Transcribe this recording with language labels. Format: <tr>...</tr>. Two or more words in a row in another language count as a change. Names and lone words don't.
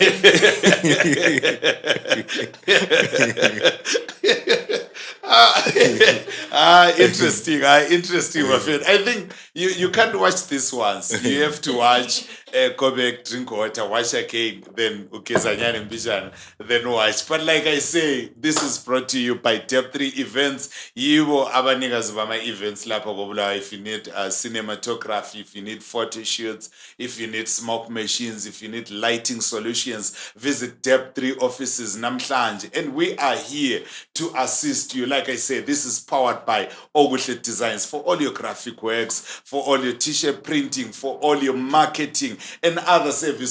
<en>Interesting, my friend. I think you can't watch this once. You have to watch, go back, drink water, watch again, then</en> <nd>Ukezanyani Mbijana,</nd> <en>then watch. But like I say, this is brought to you by Depth 3 Events.</en> <nd>Yibo abanikazi bama events lapha kobulawa.</nd> <en>If you need cinematography, if you need photo shoots, if you need smoke machines, if you need lighting solutions, visit Depth 3 offices namhlanje. And we are here to assist you. Like I said, this is powered by Oguhle Designs for all your graphic works, for all your t-shirt printing, for all your marketing and other service.</en>